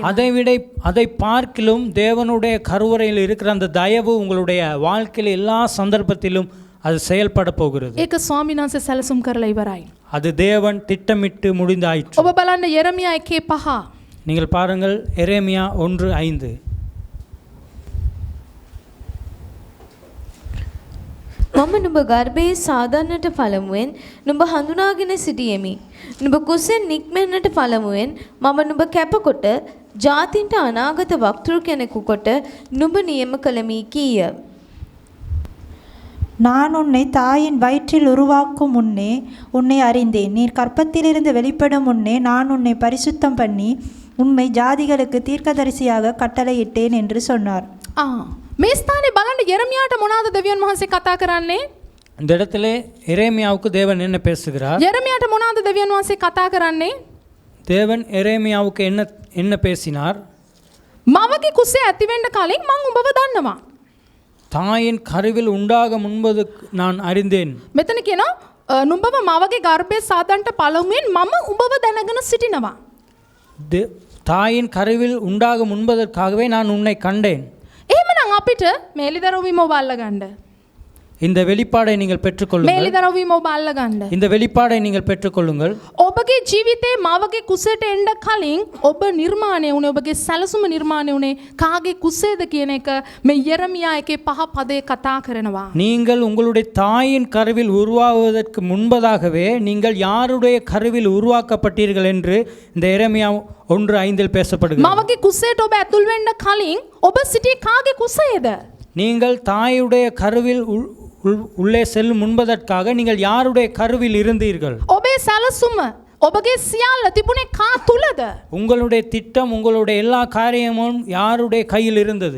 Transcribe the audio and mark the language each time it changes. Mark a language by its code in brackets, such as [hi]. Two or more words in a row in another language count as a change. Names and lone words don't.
[ta] அதை பார்க்கிலும் தேவனுடைய கருவறையில் இருக்கிற அந்த தயவு உங்களுடைய வாழ்க்கையில் எல்லா சந்தர்ப்பத்திலும் அது செயல்பட போகிறது. [si] ඒක ස්වාමීන් වහන්සේ සැලසුම් කරලා ඉවරයි. [ta] அது தேவன் திட்டமிட்டு முடிந்தாயிற்று. [si] ඔබ බලන්න යෙරමියා 1:5. [ta] நீங்கள் பாருங்கள் எரேமியா 1:5. [si] මම නුඹ ගර්භයේ සාදන්නට පළමුවෙන් නුඹ හඳුනාගෙන සිටියෙමි. නුඹ කුසෙන් නික්මෙන්නට පළමුවෙන් මම නුඹ කැපකොට ජාතින්ට අනාගත වක්තෘ කෙනෙකු කොට නුඹ නියම කළමි කීය. [ta] நான் உன்னை தாயின் வயிற்றில் உருவாக்கும் முன்னே உன்னை அறிந்தேன். நீர் கற்பத்திலிருந்து வெளிப்படும் முன்னே நான் உன்னை பரிசுத்தம் பண்ணி உண்மை ஜாதிகளுக்கு தீர்க்கதரிசியாக கட்டளையிட்டேன் என்று சொன்னார். [si] මේ ස්ථානේ බලන්න යෙරමියාට මොනවාද දෙවියන් වහන්සේ කතා කරන්නේ? [ta] இந்த இடத்திலே எரேமியாவுக்கு தேவன் என்ன பேசுகிறார்? [si] යෙරමියාට මොනවාද දෙවියන් වහන්සේ කතා කරන්නේ? [ta] தேவன் எரேமியாவுக்கு என்ன பேசினார்? [si] මවගේ කුසේ ඇති වෙන්න කලින් මං උඹව දන්නවා. [ta] தாயின் கருவில் உண்டாக முன்பது நான் அறிந்தேன். [si] මෙතන කියනවා නුඹව මවගේ ගර්භයේ සාදන්ට පළමුවෙන් මම උඹව දැනගෙන සිටිනවා. [ta] தாயின் கருவில் உண்டாக முன்பதற்காகவே நான் உன்னை கண்டேன். [si] එහෙමනම් අපිට මේලිදරවීම ඔබ අල්ලගන්න. [ta] இந்த வெளிப்பாடை நீங்கள் பெற்றுக்கொள்ளுங்கள். [si] මේලිදරවීම ඔබ අල්ලගන්න. [ta] இந்த வெளிப்பாடை நீங்கள் பெற்றுக்கொள்ளுங்கள். [si] ඔබගේ ජීවිතේ මවගේ කුසේට එන්න කලින් ඔබ නිර්මාණය වුණේ ඔබගේ සැලසුම නිර්මාණය වුණේ කාගේ කුසේද කියන එක මේ යෙරමියා 1:5 පදේ කතා කරනවා. [ta] நீங்கள் உங்களுடைய தாயின் கருவில் உருவாகுவதற்கு முன்பதாகவே நீங்கள் யாருடைய கருவில் உருவாக்கப்பட்டீர்கள் என்று இந்த எரேமியா 1:5 பேசப்படுகிறது. [si] මවගේ කුසේට ඔබ ඇතුල් වෙන්න කලින් ඔබ සිටියේ කාගේ කුසේද? [ta] நீங்கள் தாயுடைய கருவில் உள்ளே செல்லும் முன்பதற்காக நீங்கள் யாருடைய கருவில் இருந்தீர்கள்? [si] ඔබේ සැලසුම ඔබගේ සියල්ල තිබුණේ කා තුලද? [ta] உங்களுடைய திட்டம் உங்களுடைய எல்லா காரியமும் யாருடைய கையில் இருந்தது?